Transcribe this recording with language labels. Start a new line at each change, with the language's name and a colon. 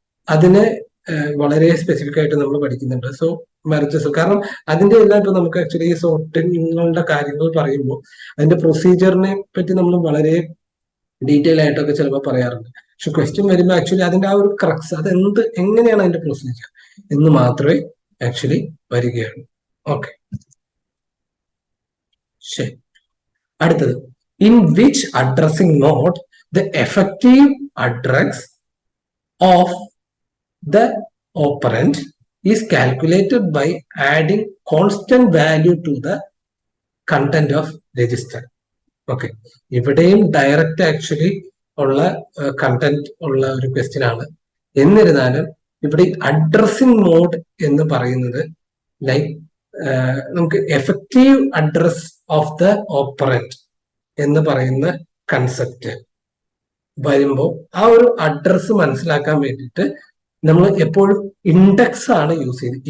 Malayalam: അതിനെ വളരെ സ്പെസിഫിക് ആയിട്ട് നമ്മൾ പഠിക്കുന്നുണ്ട്. സോ മെർജസ്, കാരണം അതിന്റെ എല്ലാം ഇപ്പൊ നമുക്ക് ആക്ച്വലി ഈ സോർട്ടിങ്ങുകളുടെ കാര്യങ്ങൾ പറയുമ്പോൾ അതിന്റെ പ്രൊസീജിയറിനെ പറ്റി നമ്മൾ വളരെ ഡീറ്റെയിൽ ആയിട്ടൊക്കെ ചിലപ്പോൾ പറയാറുണ്ട്. പക്ഷെ ക്വസ്റ്റ്യൻ വരുമ്പോൾ ആക്ച്വലി അതിന്റെ ആ ഒരു ക്രക്സ്, അത് എങ്ങനെയാണ് അതിന്റെ പ്രൊസീജിയർ എന്ന് മാത്രമേ ആക്ച്വലി വരികയുള്ളൂ. ഓക്കെ, ശരി. അടുത്തത്,
English: In which addressing mode the effective address of the operand is calculated by adding constant value to the content of register.
Malayalam: Okay, ഇവിടെയും ഡയറക്റ്റ് ആക്ച്വലി ഉള്ള കണ്ടന്റ് ഉള്ള ഒരു ക്വസ്റ്റ്യൻ ആണ്. എന്നിരുന്നാലും ഇവിടെ അഡ്രസ്സിംഗ് മോഡ് എന്ന് പറയുന്നത് ലൈക്ക് നമുക്ക് effective address of the operant എന്ന് പറയുന്ന കൺസെപ്റ്റ് വരുമ്പോൾ ആ ഒരു അഡ്രസ് മനസ്സിലാക്കാൻ വേണ്ടിയിട്ട് നമ്മൾ എപ്പോഴും ഇൻഡെക്സ് ആണ് യൂസ് ചെയ്യുന്നത്.